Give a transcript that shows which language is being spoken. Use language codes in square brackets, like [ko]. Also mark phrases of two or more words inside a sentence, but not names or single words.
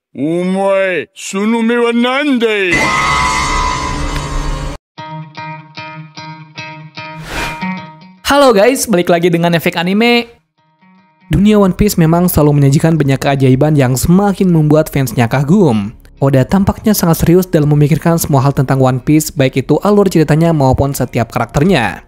[ja] Omae, その目はなんだい? [id] Halo guys, balik lagi dengan Efek Anime. Dunia One Piece memang selalu menyajikan banyak keajaiban yang semakin membuat fansnya kagum. Oda tampaknya sangat serius dalam memikirkan semua hal tentang One Piece, baik itu alur ceritanya maupun setiap karakternya.